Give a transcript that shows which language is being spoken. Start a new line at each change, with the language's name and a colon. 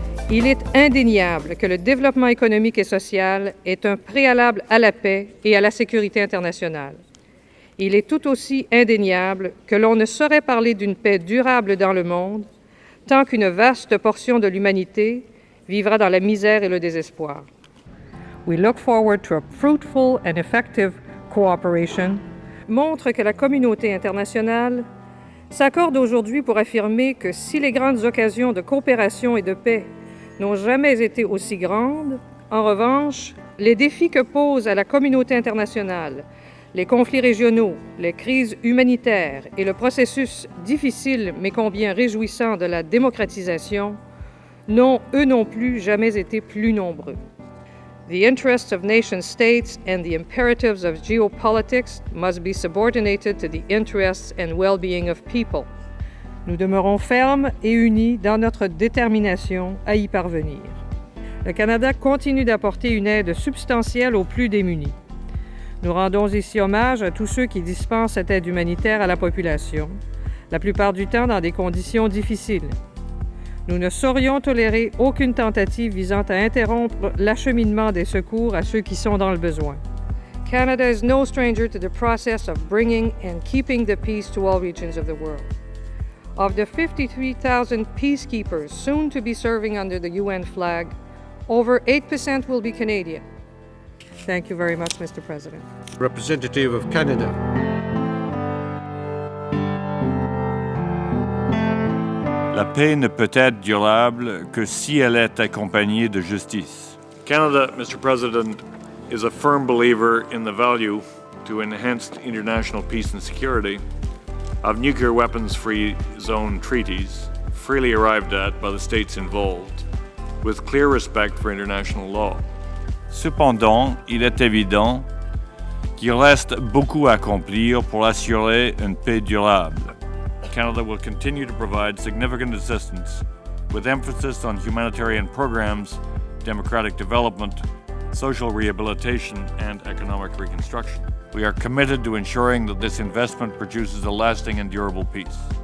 French: Il est indéniable que le développement économique et social est un préalable à la paix et à la sécurité internationale. Il est tout aussi indéniable que l'on ne saurait parler d'une paix durable dans le monde tant qu'une vaste portion de l'humanité vivra dans la misère et le désespoir.
English: We look forward to a fruitful and effective cooperation.
French: Montre que la communauté internationale s'accorde aujourd'hui pour affirmer que si les grandes occasions de coopération et de paix n'ont jamais été aussi grandes, en revanche, les défis que pose à la communauté internationale, les conflits régionaux, les crises humanitaires et le processus difficile mais combien réjouissant de la démocratisation n'ont, eux non plus, jamais été plus nombreux.
English: The interests of nation-states and the imperatives of geopolitics must be subordinated to the interests and well-being of people.
French: Nous demeurons fermes et unis dans notre détermination à y parvenir. Le Canada continue d'apporter une aide substantielle aux plus démunis. Nous rendons ici hommage à tous ceux qui dispensent cette aide humanitaire à la population, la plupart du temps dans des conditions difficiles. Nous ne saurions tolérer aucune tentative visant à interrompre l'acheminement des secours à ceux qui sont dans le besoin.
English: Canada is no stranger to the process of bringing and keeping the peace to all regions of the world. Of the 53,000 peacekeepers soon to be serving under the UN flag, over 8% will be Canadian. Thank you very much, Mr. President. Representative of Canada.
French: La paix ne peut être durable que si elle est accompagnée de justice.
English: Canada, Mr. President, is a firm believer in the value to enhanced international peace and security of nuclear weapons-free zone treaties freely arrived at by the states involved, with clear respect for international law.
French: Cependant, il est évident qu'il reste beaucoup à accomplir pour assurer une paix durable.
English: Canada will continue to provide significant assistance with emphasis on humanitarian programs, democratic development, social rehabilitation, and economic reconstruction. We are committed to ensuring that this investment produces a lasting and durable peace.